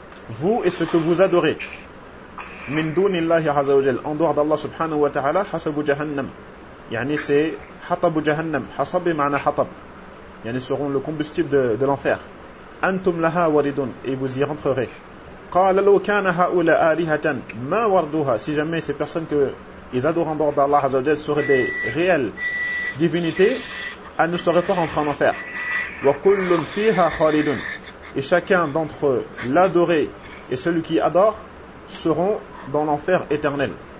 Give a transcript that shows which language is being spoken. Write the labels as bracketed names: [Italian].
[French] Vous et ce que vous adorez [Arabic] من دون الله عز وجل [French] en dehors d'Allah subhanahu wa ta'ala [Arabic] حسب جهنم. يعني [French] c'est [Arabic] حطب جهنم حسب معنى حطب. [French] يعني seront le combustible de l'enfer. [Arabic] أنتم لها واردون [French] et vous y rentrerez. [Arabic] قال لو كان هؤلاء آلهة ما وردوها [French] si jamais ces personnes qu'ils adorent en dehors d'Allah Azzawajal seraient des réelles divinités elles ne seraient pas rentrées en enfer [Arabic] وكل فيها خالدون [French] et chacun d'entre eux l'adoré et celui qui adore seront dans l'enfer éternel